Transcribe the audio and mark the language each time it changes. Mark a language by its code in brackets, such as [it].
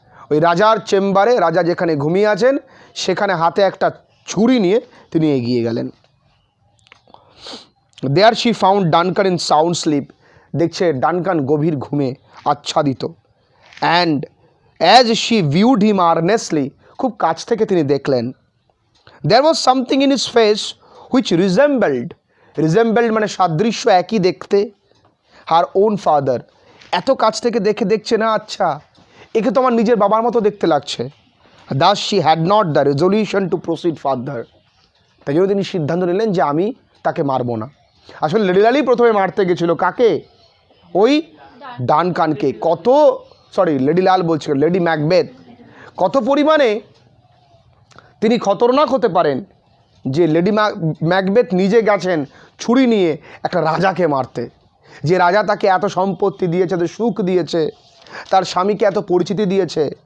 [bn] ওই রাজার চেম্বারে, রাজা যেখানে ঘুমিয়ে আছেন সেখানে হাতে একটা ছুরি নিয়ে তিনি এগিয়ে গেলেন। [en] There she found Duncan in sound sleep. [bn] দেখছে ডানকান গভীর ঘুমে আচ্ছাদিত। [en] and as she viewed him earnestly, [bn] খুব কাছ থেকে তিনি দেখলেন। [en] there was something in his face which resembled [bn] মানে সাদৃশ্য, একই দেখতে, [en] her own father. [bn] এত কাছ থেকে দেখছে না, আচ্ছা একে তো আমার নিজের বাবার মতো দেখতে লাগছে। [en] thus she had not the resolution to proceed further. [bn] তাই জন্য তিনি সিদ্ধান্ত নিলেন যে আমি তাকে মারবো না। আসলে লেডি লালি প্রথমে মারতে গেছিল কাকে? ওই ডানকানকে। লেডি লাল বলছিল, লেডি ম্যাকবেথ। কত পরিমাণে তিনি খতরনাক হতে পারেন যে লেডি ম্যাকবেথ নিজে গেছেন ছুরি নিয়ে একটা রাজাকে মারতে, যে রাজা তাকে এত সম্পত্তি দিয়েছে, এত সুখ দিয়েছে, তার স্বামীকে এত পরিচিতি দিয়েছে।